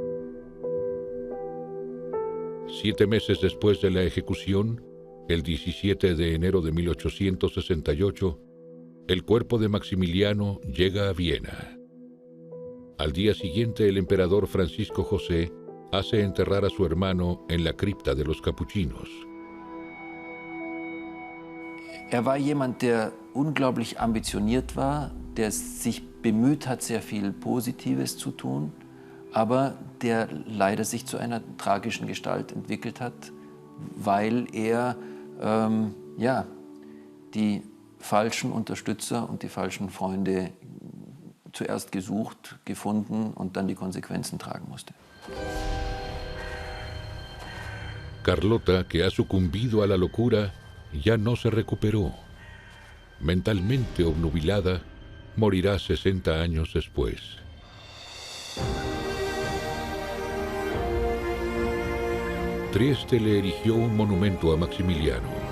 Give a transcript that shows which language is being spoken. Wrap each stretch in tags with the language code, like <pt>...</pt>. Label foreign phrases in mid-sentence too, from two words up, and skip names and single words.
<es>7 meses después de la ejecución, el 17 de enero de 1868, el cuerpo de Maximiliano llega a Viena. Al día siguiente, el emperador Francisco José hace enterrar a su hermano en la cripta de los capuchinos.</es> <de>Er war jemand, der unglaublich ambitioniert war, der sich bemüht hat, sehr viel Positives zu tun, aber der leider sich zu einer tragischen Gestalt entwickelt hat, weil er die falschen Unterstützer und die falschen Freunde zuerst gesucht, gefunden und dann die Konsequenzen tragen musste.</de> <es>Carlota, que ha sucumbido a la locura, ya no se recuperó. Mentalmente obnubilada, morirá 60 años después. Trieste le erigió un monumento a Maximiliano.</es>